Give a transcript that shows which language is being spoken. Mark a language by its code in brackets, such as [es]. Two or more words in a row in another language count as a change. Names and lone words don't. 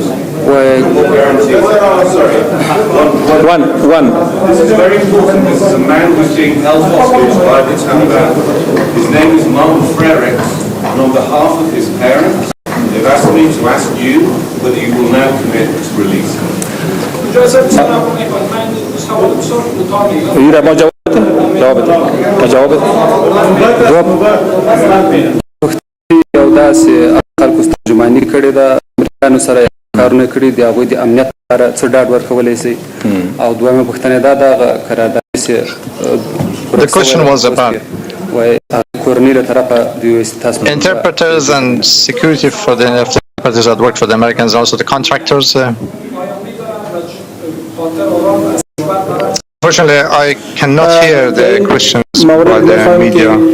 [en] What guarantees? Sorry. One. This is very important. This is a man who's being held hostage by the Taliban. His name is Mohammed Frerix, and on behalf of his parents, they've asked me to ask you whether you will now commit to release him. [ps] کارونه کړی دی هغه د امنیت لپاره څه ډاډ ورکولای شي او دویمه پوښتنه دا د قرارداد چې [en] The question was about interpreters and security for the interpreters that work for the Americans, also the contractors. Unfortunately, I cannot hear the questions by the media.